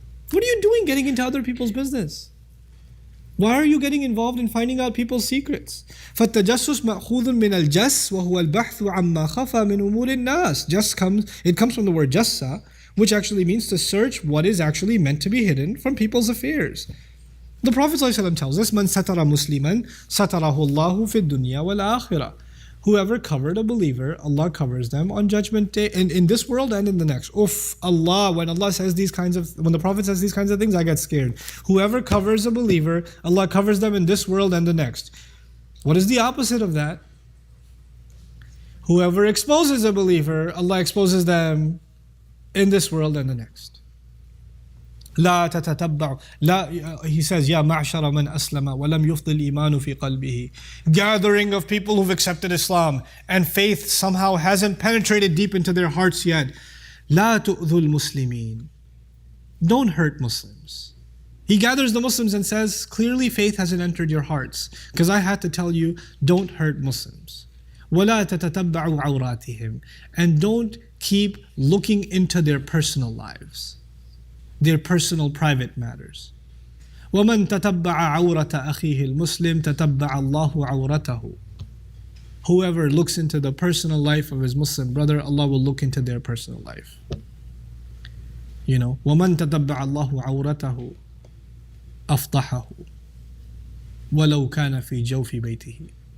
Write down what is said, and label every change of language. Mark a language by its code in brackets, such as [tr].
[en] What are you doing getting into other people's business? Why are you getting involved in finding out people's secrets? [ar] فَالتَّجَسُّسْ مَأْخُوذٌ مِنَ الْجَسِّ وَهُوَ الْبَحْثُ عَمَّا خَفَى مِنْ أُمُورِ النَّاسِ. [en] It comes from the word jassa, which actually means to search what is actually meant to be hidden from people's affairs. The Prophet ﷺ tells us, [ar] مَنْ سَتَرَ مُسْلِمًا سَتَرَهُ اللَّهُ فِي الدُّنْيَا وَالْآخِرَةِ. [en] Whoever covered a believer, Allah covers them on Judgment Day, in this world and in the next. Allah, when Allah says these kinds of, when the Prophet says these kinds of things, I get scared. Whoever covers a believer, Allah covers them in this world and the next. What is the opposite of that? Whoever exposes a believer, Allah exposes them in this world and the next. [ar] لا تتتبع [en] he says [ar] يا معشر من أسلم ولم يفض الإيمان في قلبه. [en] Gathering of people who've accepted Islam and faith somehow hasn't penetrated deep into their hearts yet. [ar] لا تؤذوا المسلمين. [en] Don't hurt Muslims. He gathers the Muslims and says, clearly faith hasn't entered your hearts, because I had to tell you, don't hurt Muslims. [ar] ولا تتتبعوا عوراتهم. [en] And don't keep looking into their personal lives, their personal private matters. [ar] وَمَنْ تَتَبَّعَ عَوْرَةَ أَخِيهِ الْمُسْلِمِ تَتَبَّعَ اللَّهُ عَوْرَتَهُ. [en] Whoever looks into the personal life of his Muslim brother, Allah will look into their personal life. You know, [ar] وَمَنْ تَتَبَّعَ اللَّهُ عَوْرَتَهُ أَفْضَحَهُ وَلَوْ كَانَ فِي جَوْفِ بَيْتِهِ.